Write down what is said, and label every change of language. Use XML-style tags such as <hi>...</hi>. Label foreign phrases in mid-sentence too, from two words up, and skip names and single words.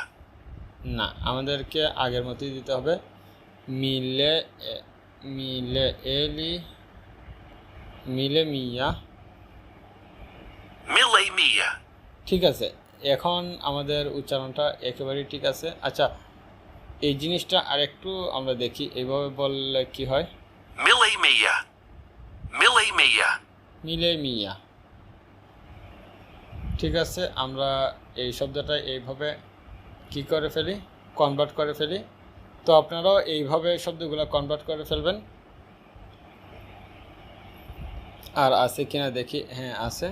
<bn>না, আমাদেরকে আগের মতোই দিতে হবে, মিলে মিলে এলি মিলে মিয়া।</bn> <it>Mille miglia.</it> <bn>ঠিক আছে, এখন আমাদের উচ্চারণটা একেবারেই ঠিক আছে। আচ্ছা, এই জিনিসটা আরেকটু আমরা দেখি, এইভাবে বললে কি হয়।</bn> <it>Mille miglia. Mille miglia. Mille Miglia.</it> <bn>ঠিক আছে, আমরা এই শব্দটা এইভাবে কি করে ফেলি, কনভার্ট করে ফেলি। তো আপনারাও এইভাবে শব্দগুলো কনভার্ট করে ফেলবেন। আর আছে কিনা দেখি, হ্যাঁ আছে।</bn>